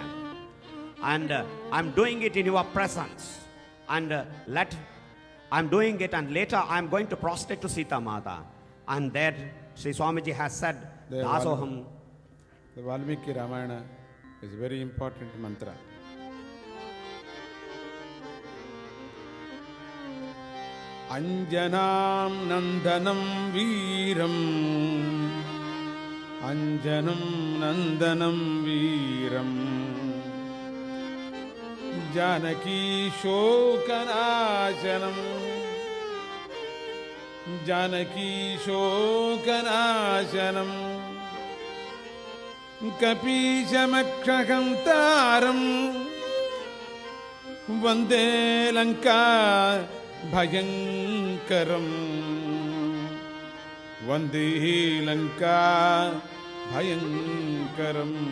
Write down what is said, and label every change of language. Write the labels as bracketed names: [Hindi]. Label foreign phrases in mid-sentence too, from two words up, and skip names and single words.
[English] And I'm doing it in your presence. And I'm doing it, and later I'm going to prostrate to Sita Mata. And there Sri Swamiji has said, The Valmiki Ramayana is a very important mantra. [Sanskrit] Aṃjanáṃ nandanaṃ víraṃ, aṃjanam nandanaṃ víraṃ, Janaki shokanāshanam, Janaki shokanāshanam, kapīshamakṣakantāram, vande Lanka bhayankaram, vande Lanka bhayankaram,